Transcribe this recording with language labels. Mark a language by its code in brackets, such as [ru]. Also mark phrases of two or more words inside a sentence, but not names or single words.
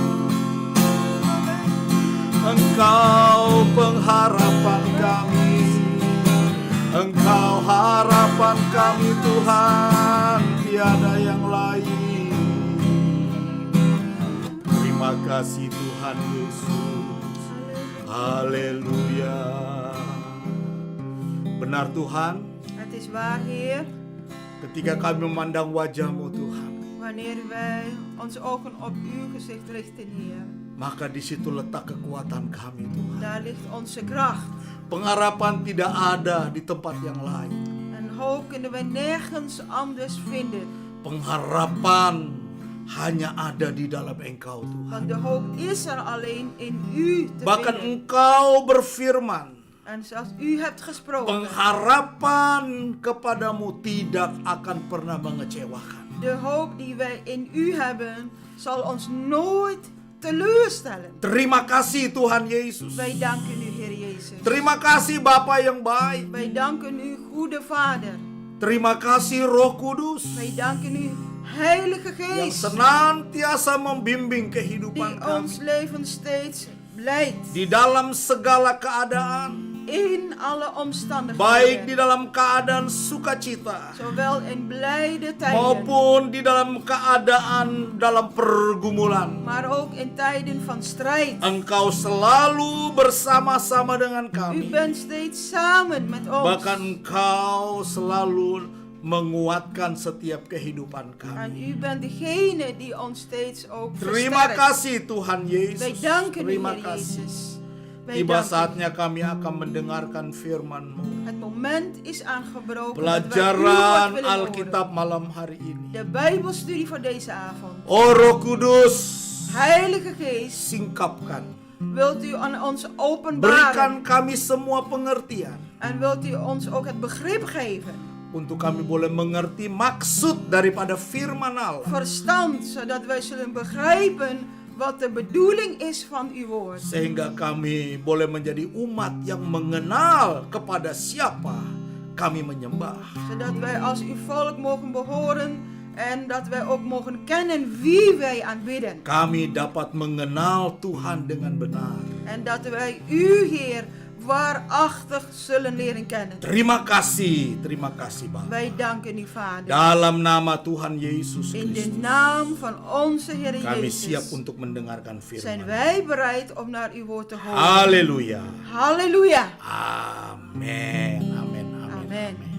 [id] Engkau pengharapan kami, Engkau harapan kami Tuhan, tiada yang lain. Terima kasih Tuhan Yesus. Haleluya. Benar Tuhan, [nl] Het is waar, Heer, [id] ketika kami memandang wajah-Mu Tuhan, [nl] wanneer wij onze ogen op uw gezicht richten, Heer. [id] maka di situ letak kekuatan kami Tuhan. [nl] Daar ligt onze kracht. [id] Pengharapan tidak ada di tempat yang lain. [nl] En hoop kunnen wij nergens anders vinden. [id] Pengharapan hanya ada di dalam Engkau Tuhan. [nl] Want de hoop is er alleen in u te [id] Bahkan [nl] vinden. [id] Engkau berfirman, [nl] En zoals u hebt gesproken, [id] pengharapan kepadamu tidak akan pernah mengecewakan. [nl] de hoop die wij in u hebben, zal ons nooit teleurstellen. [id] Terima kasih Tuhan Yesus. [nl] Wij danken u, Heer Jezus. [id] Terima kasih Bapa yang baik. [nl] Wij danken u, goede Vader. [id] Terima kasih Roh Kudus [nl] Wij danken u, Heilige [id] yang [nl] Geest, [id] senantiasa membimbing [nl] die [id] kehidupan [nl] ons [id] kami [nl] leven steeds leidt. [id] di dalam segala keadaan, [nl] In alle omstandigheden. [id] baik di dalam keadaan sukacita [nl] Zowel in blijde tijden, [id] maupun di dalam keadaan dalam pergumulan. [nl] maar ook in tijden van strijd. [id] Engkau selalu bersama-sama dengan [nl] U [id] kami. [nl] bent steeds samen met ons. [id] Bahkan Engkau selalu menguatkan setiap kehidupan [nl] En [id] kami. [nl] u bent degene die ons steeds ook [id] Terima [nl] versterkt. [id] kasih Tuhan [nl] Wij [id] Yesus. [nl] danken u, [id] Terima [nl] Heer [id] kasih. [nl] Jezus. Wij [id] Tiba [nl] danken u. [id] saatnya kami akan mendengarkan firman-Mu. [nl] Het moment is aangebroken. dat wij uw woord [id] Pelajaran [nl] willen horen. [id] Alkitab malam hari ini. [nl] De Bijbelstudie voor deze avond. [id] Oh Roh Kudus, [nl] Heilige Geest, [id] singkapkan. [nl] wilt u aan ons openbaren. [id] Berikan kami semua pengertian. [nl] En wilt u ons ook het begrip geven. [id] Untuk kami boleh mengerti maksud daripada firman Allah. [nl] Verstand, zodat wij zullen begrijpen wat de bedoeling is van uw woord. [id] Sehingga kami boleh menjadi umat yang mengenal kepada siapa kami menyembah. [nl] Zodat wij als uw volk mogen behoren en dat wij ook mogen kennen wie wij aanbidden. [id] Kami dapat mengenal Tuhan dengan benar. [nl] En dat wij u, Heer, waarachtig zullen leren kennen. [id] Terima kasih Bapa. [nl] Wij danken u, Vader. [id] Dalam nama Tuhan Yesus [nl] In de [id] Kristus, [nl] naam van onze Heer [id] kami siap [nl] Jezus [id] untuk mendengarkan [nl] zijn [id] firman. [nl] wij bereid om naar uw woord te horen. [id] Haleluya. [nl] Halleluja. [id] Amin. Amin. Amin. [nl] Amen. [id] Amin.